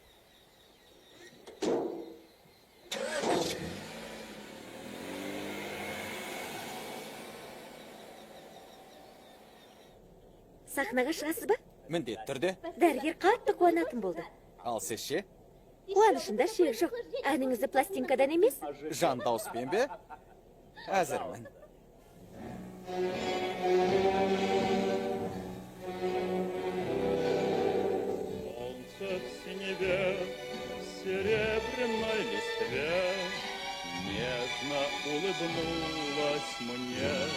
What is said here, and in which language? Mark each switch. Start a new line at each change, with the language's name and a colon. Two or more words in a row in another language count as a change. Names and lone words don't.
Kazakh: Сахнаға шығасыз ба? Міндет түрде. Дәрігер қатты қуанатын болды. Ал сіз ше? Қуанышында шек жоқ. Әніңізді пластинкадан емес? Жан дауыспен бе? Әзірмін.
Russian: Солнце в синеве, в серебряной листве нежно улыбнулась мне.